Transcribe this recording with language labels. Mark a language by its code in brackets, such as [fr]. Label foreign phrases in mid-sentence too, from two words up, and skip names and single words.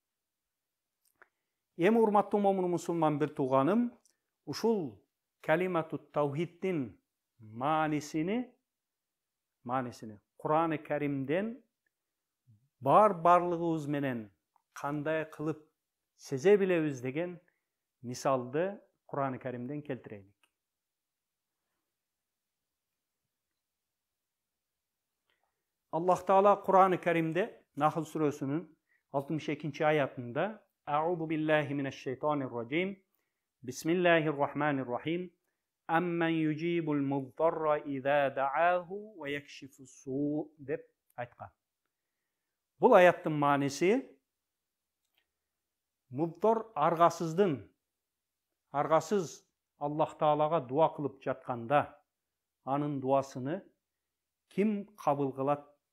[ky] Эми урматтуу момун мусулман бир тууганым, ушул калимату таухиддин маанисини Кур'ан-ы Каримден барлыгыбыз менен кандай кылып сезе билебиз деген мисалды Кур'ан-ы Каримден келтирейlik. Аллах Таала Кур'ан-ы Каримде Нахл сүрөсүнүн 62-нчи аятында [ar] أعوذ بالله من الشيطان الرجيم. بسم الله الرحمن الرحيم. أمن يجيب المضطر إذا دعاه ويكشف السوء [ky] деп айткан. Бул аяттын мааниси мудар аргасыз Аллах Таалага дуа кылып жатканда анын дуасыны ким кабыл кылат?